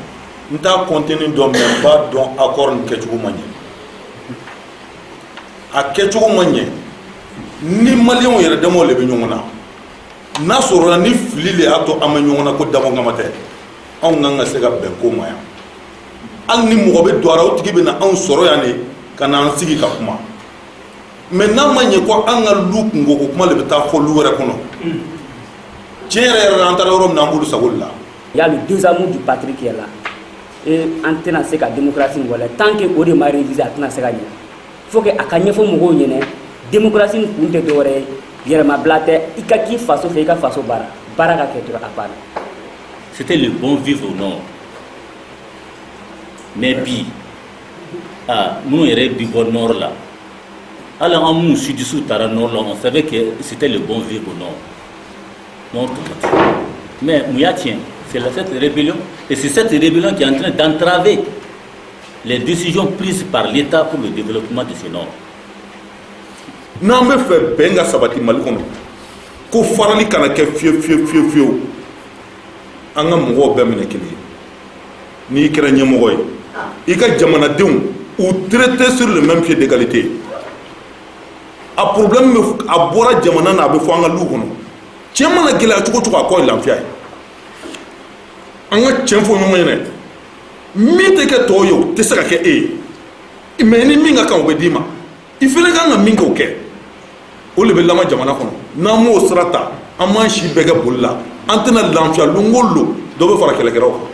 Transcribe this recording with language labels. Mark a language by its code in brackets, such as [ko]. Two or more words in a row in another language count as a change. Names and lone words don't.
[bm] n t'a contenu dɔn mais n b'a dɔn accord nin kɛcogo ma ɲɛ a kɛcogo ma ɲɛ ni maliyɛnw yɛrɛ damaw de bɛ ɲɔgɔn na n'a sɔrɔla ni fili de y'a to an bɛ ɲɔgɔn na ko dama kama tɛ anw kan ka se ka bɛn ko ma yan hali ni mɔgɔ bɛ don a la o tigi bɛ na anw sɔrɔ yan de ka na an sigi ka kuma mais n'a ma ɲɛ ko an ka lu kungo ko kuma de bɛ taa fɔ lu wɛrɛ kɔnɔ tiɲɛ yɛrɛ yɛrɛ la an taara yɔrɔ min na an b'olu sago de la. [fr] Il y a le 2 amours du patrie qui est là et [bm] an tɛna se ka démocratie nin wala [fr] tant que [bm] o de ma réviser a tɛna se ka ɲɛ [fr] il faut que [bm] a ka ɲɛfɔ mɔgɔw ɲɛna démocratie nin kun tɛ dɔwɛrɛ ye yɛrɛmabila tɛ i ka k'i faso fɛ i ka faso baara baara ka kɛ dɔrɔn a banna. [fr] C'était le bon vivre au nord mais [bm] bi minnu yɛrɛ bi bɔ nord la hali an minnu sudisiw taara nord la [fr] on savait que c'était le bon vivre au nord nord mais [bm] mun y'a tiɲɛ [fr] c'est cette rébellion et c'est cette rébellion qui est en train d'entraver les décisions prises par l'État pour le développement de ce nord. [bm] n'an bɛ fɛ bɛn ka sabati mali kɔnɔ ko farali kana kɛ fiyewu an ka mɔgɔw bɛɛ minɛ kelen ye n'i kɛra ɲɛmɔgɔ ye i ka jamanadenw u [fr] traité sur le même pied d'égalité [bm] a problème a bɔra jamana na a bɛ fɔ an ka lu kɔnɔ cɛ mana gɛlɛya cogo cogo a kɔ ye lafiya ye an ka tiɲɛ fɔ ɲɔgɔn ɲɛna min tɛ kɛ tɔw ye o tɛ se ka kɛ e ye mais ni min ka kan o bɛ d'i ma i fana kan ka min kɛ o kɛ o de bɛ lama jamana kɔnɔ n'an m'o sira ta an m'an si bɛɛ kɛ boli la an tɛna lafiya don o don dɔ bɛ fara kɛlɛkɛlaw kan.